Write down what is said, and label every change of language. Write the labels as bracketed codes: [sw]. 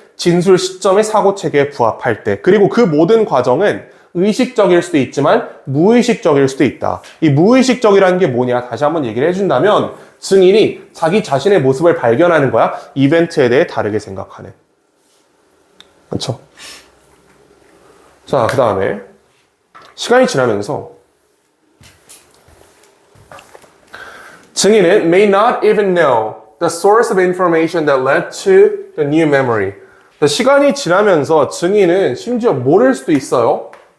[ko] 진술 시점의 사고체계에 부합할 때. 그리고 그 모든 과정은 의식적일 수도 있지만 무의식적일 수도 있다. 이 무의식적이라는 게 뭐냐? 다시 한번 얘기를 해준다면 증인이 자기 자신의 모습을 발견하는 거야. 이벤트에 대해 다르게 생각하는. 그렇죠? 자, 그 다음에 시간이 지나면서 증인은 [en] may not even know the source of information that led to the new memory. [ko] 시간이 지나면서 증인은 심지어 모를 수도 있어요.